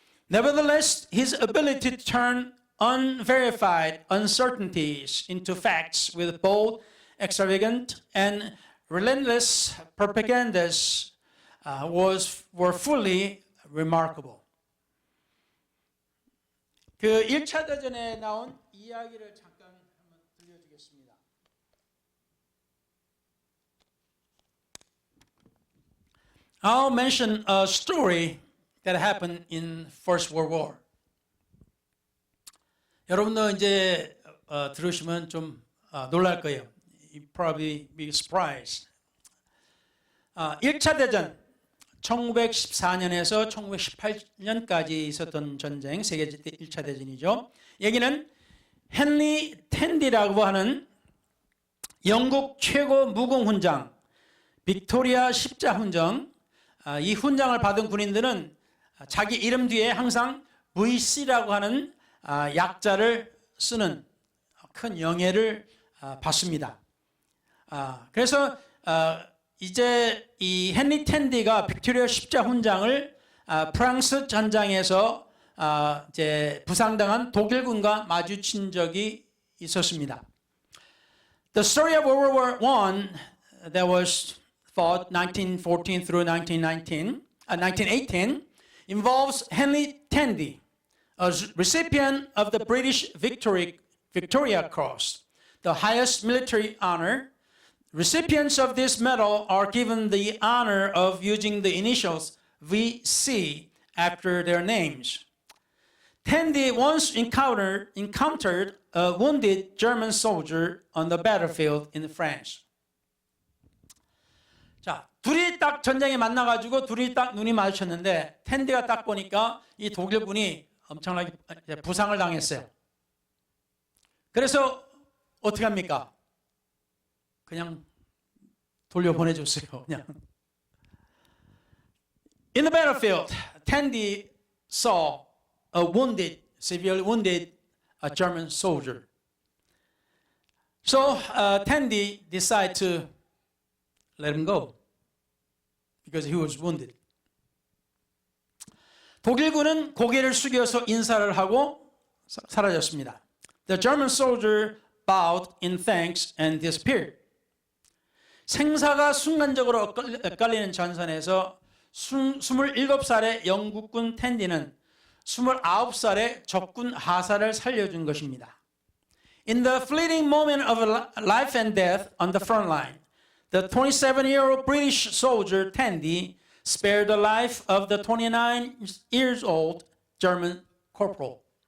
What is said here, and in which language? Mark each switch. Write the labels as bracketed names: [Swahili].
[English] Nevertheless, his ability to turn unverified uncertainties into facts with bold, extravagant, and relentless propagandas were fully remarkable. [Korean] 그 1차 대전에 나온 이야기를 잠깐 한번 들려주겠습니다. [English] I'll mention a story that happened in First World War. [Korean] 여러분도 이제 들으시면 좀 놀랄 거예요. [English] You probably be surprised. [Korean] 1차 대전 1914년에서 1918년까지 있었던 전쟁, 세계 1차 대전이죠. 여기는 헨리 텐디라고 하는 영국 최고 무공 훈장, 빅토리아 십자 훈장, 이 훈장을 받은 군인들은 자기 이름 뒤에 항상 VC라고 하는 약자를 쓰는 큰 영예를 받습니다. 그래서 이제 이 헨리 텐디가 빅토리아 십자 훈장을 프랑스 전장에서 이제 부상당한 독일군과 마주친 적이 있었습니다. [English] The story of World War I that was fought 1914 through 1918 involves Henry Tandy, a recipient of the British Victoria Cross, the highest military honor. Recipients of this medal are given the honor of using the initials VC after their names. Tandy once encountered a wounded German soldier on the battlefield in France. [Korean] 자, 둘이 딱 전쟁에 만나가지고 둘이 딱 눈이 마주쳤는데 텐디가 딱 보니까 이 독일군이 엄청나게 부상을 당했어요. 그래서 어떻게 합니까? 그냥 돌려보내줬어요. 그냥. [English] In the battlefield, Tandy saw a severely wounded German soldier. So Tandy decided to let him go because he was wounded. [Korean] 독일군은 고개를 숙여서 인사를 하고 사라졌습니다. [English] The German soldier bowed in thanks and disappeared. [Korean] 생사가 순간적으로 엇갈리는 전선에서 27살의 영국군 텐디는 29살의 적군 하사를 살려준 것입니다. [English] In the fleeting moment of life and death on the front line, the 27-year-old British soldier Tandy spared the life of the 29-year-old German corporal.